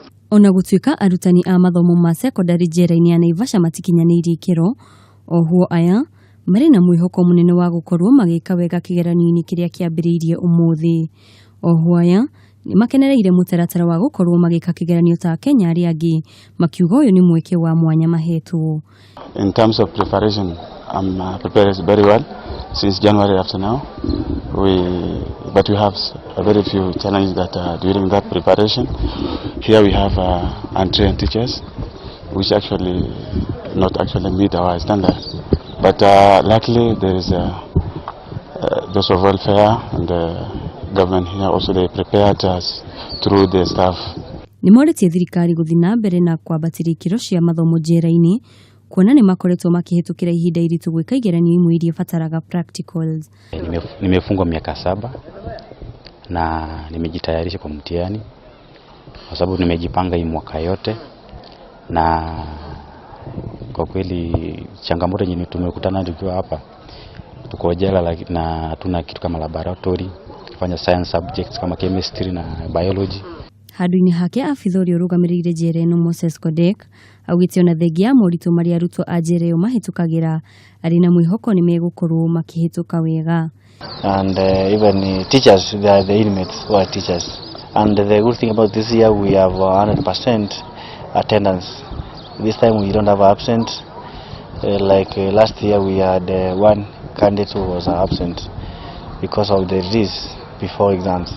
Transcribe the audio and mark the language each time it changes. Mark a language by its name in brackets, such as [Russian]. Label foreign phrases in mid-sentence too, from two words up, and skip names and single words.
[Kikuyu] Ona gũtuĩka arutani a mathomo ma secondary njera-inĩ ya Naivasha matikinyanĩirie ikĩro, ohuo aya marĩ na mwĩhoko mũnene wa gũkorwo magĩka wega kĩgeranio-inĩ kĩrĩa kĩambĩrĩirie ũmũthĩ. Ohuo aya nĩ makenereire mũtaratara wa gũkorwo magĩka kĩgeranio ta Kenya arĩa angĩ, makiuga ũyũ nĩ mweke wa mwanya mahetwo. [English] In terms of preparation, I'm prepared very well since January after now. But we have a very few challenges that during that preparation. Here we have untrained teachers, which actually not actually meet our standards. But luckily there is those of welfare and the government here also they prepared us through the staff. [Kikuyu] Nĩ morĩtie thirikari gũthiĩ na mbere na kwambatĩria ikĩro cia mathomo njera-inĩ, kuona nĩ makoretwo makĩhĩtũkĩra ihinda iritũ gwĩka igeranio imwe iria fataraga practicals. [Swahili] Nimefungwa miaka 7 na nimejitayarisha kwa mtihani kwa sababu nimejipanga hii mwaka yote, na kwa kweli changamoto nyingi tumekutana tukiwa hapa, tuko jela na hatuna kitu kama laboratory, kufanya [English] science subjects [Swahili] kama chemistry na biology. [Kikuyu] Handũ-inĩ hake abitha ũrĩa ũrũgamĩrĩire njera ĩno Moses Kodek augĩte ona thengia ya moritũ marĩa arutwo a njera ĩyo mahĩtũkagĩra, arĩ na mwĩhoko nĩ megũkorwo makĩhĩtũka wega. [English] And even teachers, they are the inmates who are teachers. And the good thing about this year, we have 100% attendance. This time we don't have absent. Like last year, we had one candidate who was absent because of the disease before exams.